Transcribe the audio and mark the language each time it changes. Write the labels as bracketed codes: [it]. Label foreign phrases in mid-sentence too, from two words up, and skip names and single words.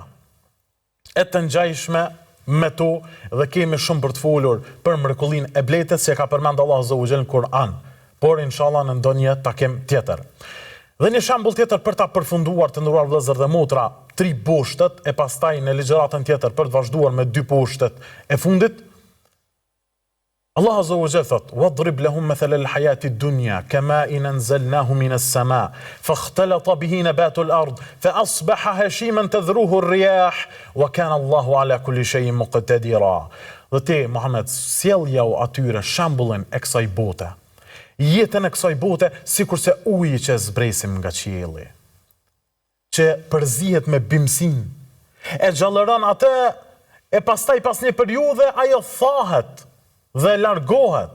[sq] E të ngjajshme me to dhe kemi shumë për të folur për mrekullinë e bletës që ka përmend Allahu [ar] عز وجل [sq] në Kur'an, por inshallah në ndonjë takim tjetër. Dhe një shembull tjetër për ta përfunduar të nderuar vëllezër dhe motra, 3 boshtet e pastaj në ligjëratën tjetër për të vazhduar me 2 boshtet e fundit. [ar] الله عز وجل ثوت واضرب لهم مثل الحياة الدنيا كماء أنزلناه من السماء فاختلط به نبات الأرض فأصبح هشيما تذروه الرياح وكان الله على كل شيء مقتدرا." [sq] Dhe ti Muhammed sjellja u atyre shembullin e kësaj bote. Jetën e kësaj bote sikurse uji që zbresim nga qielli, që përzihet me bimësin, e gjallëron atë, e pastaj pas një periudhe ajo thahet dhe largohet.